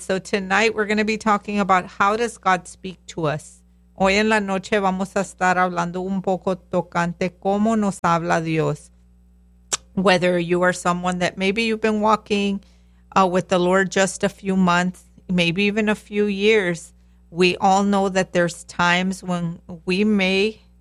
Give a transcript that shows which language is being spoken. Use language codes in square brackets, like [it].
[en] So tonight we're going to be talking about how does God speak to us. [es] Hoy en la noche vamos a estar hablando un poco tocante cómo nos habla Dios. [en] Whether you are someone that maybe you've been walking with the Lord just a few months, maybe even a few years, we all know that there's times when we may